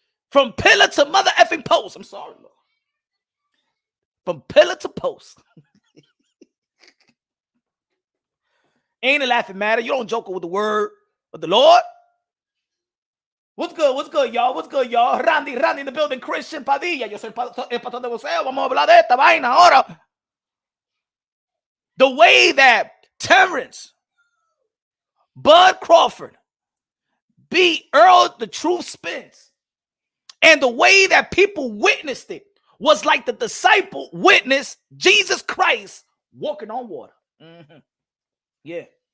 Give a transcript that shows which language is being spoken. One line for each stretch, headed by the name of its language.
English: From pillar to mother effing post. I'm sorry, Lord. From pillar to post. Ain't a laughing matter. You don't joke with the word of the Lord. What's good? What's good, y'all? What's good, y'all? Randy in the building. Christian Padilla.
Spanish: Yo soy el pastor de boxeo. Vamos a hablar de esta vaina ahora.
English: The way that Terence Bud Crawford beat Errol the Truth Spence, and the way that people witnessed it was like the disciple witnessed Jesus Christ walking on water. Yeah.